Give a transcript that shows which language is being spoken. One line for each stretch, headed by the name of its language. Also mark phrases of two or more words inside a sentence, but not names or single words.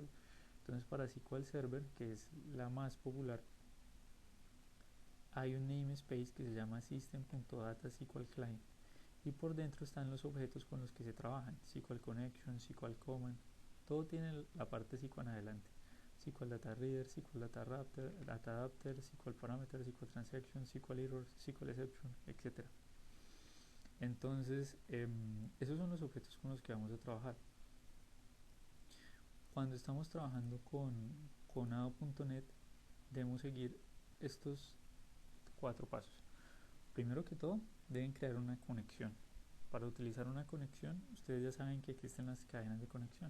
Spanish: Entonces, para SQL Server, que es la más popular, hay un namespace que se llama system.data SQL Client, y por dentro están los objetos con los que se trabajan: SQL Connection, SQL Command, todo tiene la parte SQL en adelante: SQL Data Reader, SQL Data Adapter, SQL Parameter, SQL Transaction, SQL Error, SQL Exception, etc. Entonces, esos son los objetos con los que vamos a trabajar. Cuando estamos trabajando con Ado.net, debemos seguir estos 4 pasos. Primero que todo, deben crear una conexión. Para utilizar una conexión, ustedes ya saben que existen las cadenas de conexión.